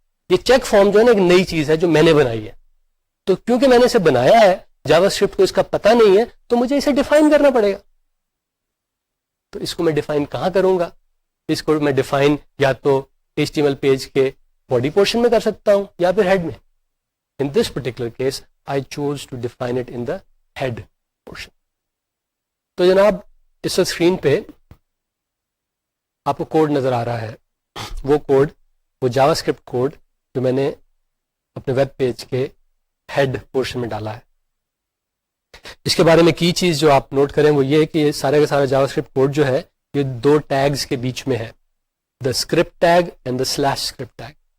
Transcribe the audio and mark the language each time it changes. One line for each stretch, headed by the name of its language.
Urdu: یہ check form جو ہے نا ایک نئی چیز ہے جو میں نے بنائی ہے. تو کیونکہ میں نے اسے بنایا ہے, JavaScript کو اس کا پتہ نہیں ہے, تو مجھے اسے ڈیفائن کرنا پڑے گا. تو اس کو میں ڈیفائن کہاں کروں گا؟ اس کو میں ڈیفائن یا تو HTML پیج کے باڈی پورشن میں کر سکتا ہوں یا پھر ہیڈ میں.
English: In this particular case, I chose to define it in the head portion.
Urdu: تو جناب اس وقت اسکرین پہ آپ کو کوڈ نظر آ رہا ہے وہ کوڈ، وہ جاوا اسکرپٹ کوڈ جو میں نے اپنے ویب پیج کے ہیڈ پورشن میں ڈالا ہے. اس کے بارے میں کی چیز جو آپ نوٹ کریں وہ یہ ہے کہ یہ سارے کا سارا جاوا اسکرپٹ کوڈ جو ہے یہ دو ٹیگز کے بیچ میں ہے،
English: The script tag and the slash script tag.